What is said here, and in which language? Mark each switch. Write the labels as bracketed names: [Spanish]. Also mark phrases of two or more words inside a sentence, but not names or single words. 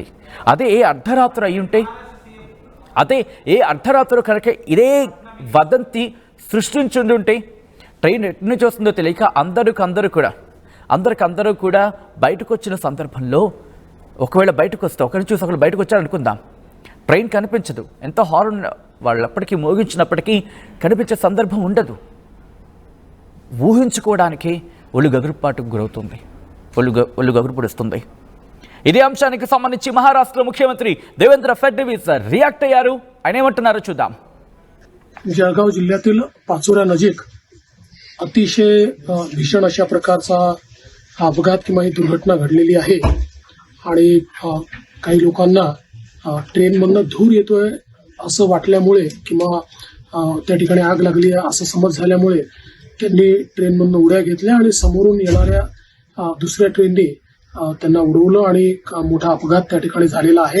[Telugu] అదే ఏ అర్ధరాత్రి అయ్యుంటే, అదే ఏ అర్ధరాత్రి కనుక ఇదే వదంతి సృష్టించుంటే, ట్రైన్ ఎటు నుంచి వస్తుందో తెలియక అందరికందరూ కూడా బయటకు వచ్చిన సందర్భంలో, ఒకవేళ బయటకు వస్తే ఒకరిని చూసి ఒకరు బయటకు వచ్చారనుకుందాం, ట్రైన్ కనిపించదు, ఎంత హార్న్ వాళ్ళప్పటికీ మోగించినప్పటికీ కనిపించే సందర్భం ఉండదు. ఊహించుకోవడానికి ఒళ్ళు గగురుపాటుకు గురవుతుంది, ఒళ్ళు గగురుపొడుస్తుంది. ఇదే అంశానికి సంబంధించి మహారాష్ట్ర ముఖ్యమంత్రి देवेंद्र फडणवीस రియాక్ట్ అయ్యారు. ఆయన ఏమంటున్నారో చూద్దాం. [Marathi] जळगाव जिल्ह्यातील पाचोरा नजीक अतिशय भीषण अशा प्रकारचा अपघात किंवा ही दुर्घटना घडलेली आहे आणि काही लोकांना ट्रेनमधनं धूर येतोय असं वाटल्यामुळे किंवा त्या ठिकाणी आग लागली आहे असं समज झाल्यामुळे त्यांनी ट्रेनमधनं उड्या घेतल्या आणि समोरून येणाऱ्या दुसऱ्या ट्रेनने त्यांना उडवलं आणि मोठा अपघात त्या ठिकाणी झालेला आहे.